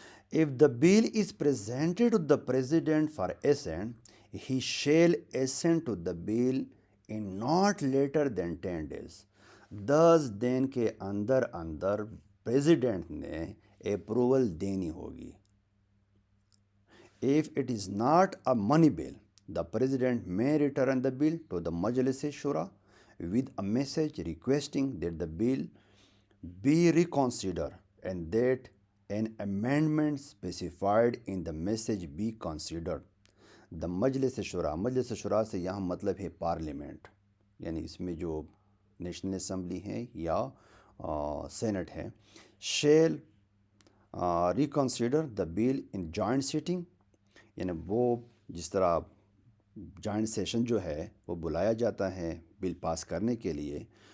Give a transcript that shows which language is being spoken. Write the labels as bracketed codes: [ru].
[en] If the bill is presented to the President for assent, he shall assent to the bill in not later than 10 days. [ur] 10 دن کے اندر اندر president نے approval دینی ہوگی. [en] If it is not a money bill, the President may return the bill to the Majlis Shura with a message requesting that the bill be reconsidered and that an amendment specified in the message be considered. [ur] The مجلس شورا، مجلس شورا سے یہاں مطلب ہے parliament, یعنی اس میں جو نیشنل اسمبلی ہے یا سینٹ ہے. Shell reconsider the bill in joint setting, یعنی وہ جس طرح جوائنٹ سیشن جو ہے وہ بلایا جاتا ہے بل پاس کرنے کے لیے.